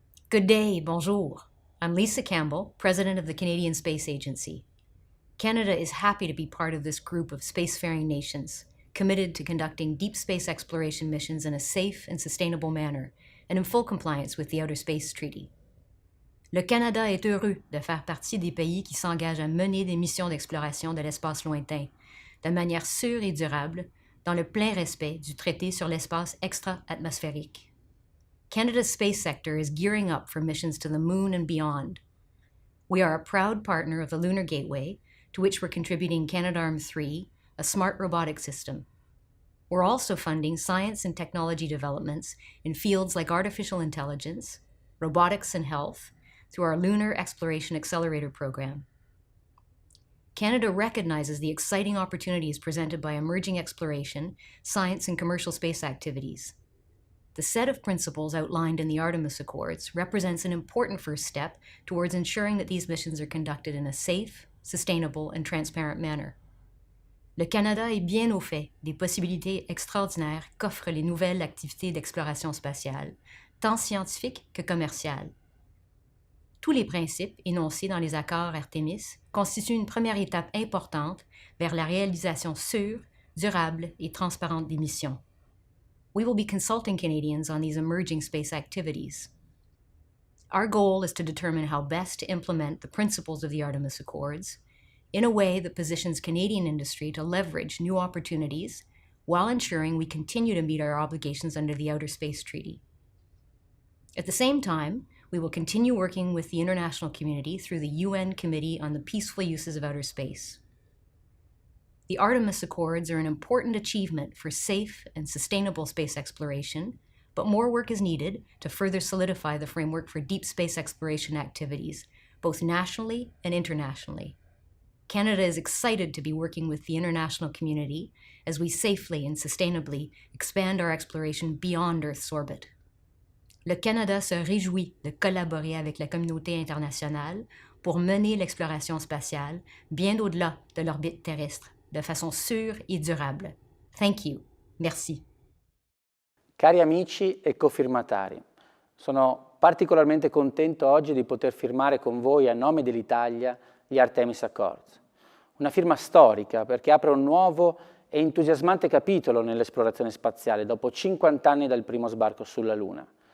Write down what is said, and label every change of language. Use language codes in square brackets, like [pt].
[en] Good day, bonjour. I'm Lisa Campbell, President of the Canadian Space Agency. Canada is happy to be part of this group of spacefaring nations, committed to conducting deep space exploration missions in a safe and sustainable manner, and in full compliance with the Outer Space Treaty. [fr] Le Canada est heureux de faire partie des pays qui s'engagent à mener des missions d'exploration de l'espace lointain, de manière sûre et durable, dans le plein respect du traité sur l'espace extra-atmosphérique. [en] Canada's space sector is gearing up for missions to the moon and beyond. We are a proud partner of the Lunar Gateway, to which we're contributing Canadarm3, a smart robotic system. We're also funding science and technology developments in fields like artificial intelligence, robotics and health, through our Lunar Exploration Accelerator program. Canada recognizes the exciting opportunities presented by emerging exploration, science, and commercial space activities. The set of principles outlined in the Artemis Accords represents an important first step towards ensuring that these missions are conducted in a safe, sustainable, and transparent manner. [fr] Le Canada est bien au fait des possibilités extraordinaires qu'offrent les nouvelles activités d'exploration spatiale, tant scientifiques que commerciales. Tous les principes énoncés dans les accords Artemis constituent une première étape importante vers la réalisation sûre, durable et transparente des missions. [en] We will be consulting Canadians on these emerging space activities. Our goal is to determine how best to implement the principles of the Artemis Accords in a way that positions Canadian industry to leverage new opportunities while ensuring we continue to meet our obligations under the Outer Space Treaty. At the same time, we will continue working with the international community through the UN Committee on the Peaceful Uses of Outer Space. The Artemis Accords are an important achievement for safe and sustainable space exploration, but more work is needed to further solidify the framework for deep space exploration activities, both nationally and internationally. Canada is excited to be working with the international community as we safely and sustainably expand our exploration beyond Earth's orbit. [fr] Le Canada se réjouit de collaborer avec la communauté internationale pour mener l'exploration spatiale bien au-delà de l'orbite terrestre de façon sûre et durable. [en] Thank you. Merci. [it] Cari amici e cofirmatari, sono particolarmente contento oggi di poter firmare con voi a nome dell'Italia gli Artemis Accords. Una firma storica perché apre un nuovo e entusiasmante capitolo nell'esplorazione spaziale dopo 50 anni dal primo sbarco sulla Luna.